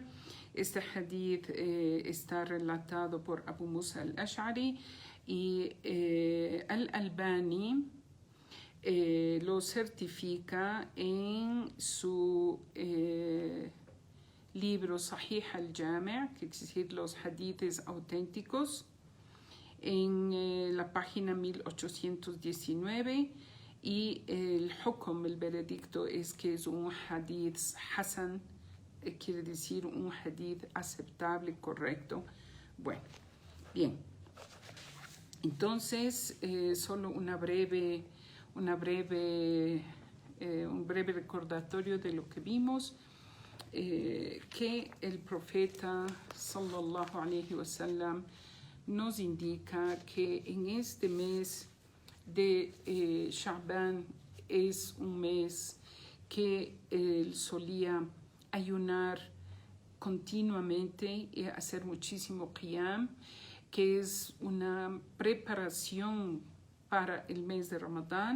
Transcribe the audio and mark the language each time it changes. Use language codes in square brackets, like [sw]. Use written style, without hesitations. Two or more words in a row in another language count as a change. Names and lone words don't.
[es] Este hadith está relatado por Abu Musa al-Ash'ari y Al-Albani lo certifica en su libro Sahih al-Jami', que es decir, los hadiths auténticos, en la página 1819, y el hukm, el veredicto, es que es un [ar] حديث حسن, [es] quiere decir un hadith aceptable, correcto. Bueno, bien. Entonces, solo un breve recordatorio de lo que vimos, que el profeta [ar] صلى الله عليه وسلم [es] nos indica que en este mes de Sha'ban es un mes que él solía ayunar continuamente y hacer muchísimo qiyam, que es una preparación para el mes de Ramadán.